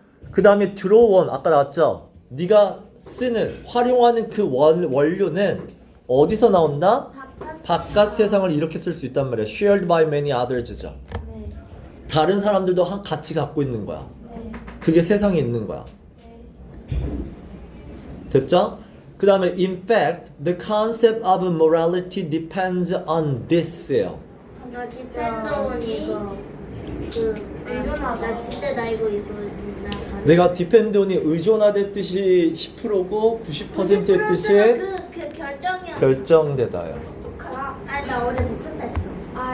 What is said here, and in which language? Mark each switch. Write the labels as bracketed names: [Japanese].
[Korean] 그 다음에 들어온 아까 나왔죠. 네가 쓰는 활용하는 그 원료는 어디서 나온다? 바깥 세상을 이렇게 쓸 수 있단 말이야. [English] Shared by many others죠. [Korean] 네. 다른 사람들도 같이 갖고 있는 거야. 네. 그게 세상에 있는 거야. 됐죠? 그 다음에 [English] in fact, the concept of morality depends on this예요. [Korean] 나 디펜더원이 이거 나 진짜 나 이거 나 내가 depend on이 의존하대 뜻이 10%고 90%의 뜻이 그 결정이야. 결정되다요. 아니 나 어제 복습했어.